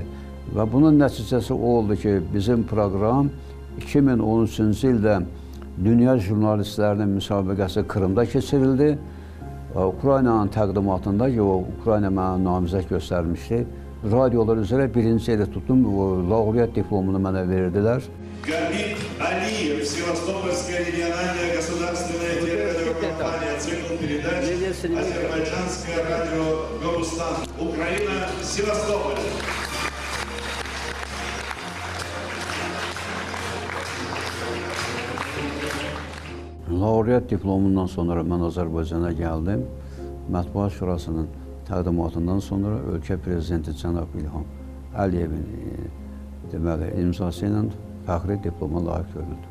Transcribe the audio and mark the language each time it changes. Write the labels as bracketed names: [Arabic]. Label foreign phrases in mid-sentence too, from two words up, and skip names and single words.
[Azerbaijani] Və bunun nəticəsi o oldu ki, bizim proqram 2013-cü ildə Dünya jurnalistlərinin müsabiqəsi Krımda keçirildi. Ukraynanın təqdimatında ki, o Ukrayna mənə namizəd göstərmişdi. Radiolar üzrə birinci eli tutdum, laureat diplomunu mənə verdilər. [Russian] Габиб Алиев, Севастопольская региональная государственная телерадиокомпания, цикл передач «Азербайджанское радио Габустан». Украина, Севастополь. [Azerbaijani] Laureat diplomundan sonra mən Azərbaycana gəldim. Mətbuat Şurasının təqdimatından sonra ölkə prezidenti cənab İlham Əliyevin imzası ilə fəxri diploma layiq görüldü.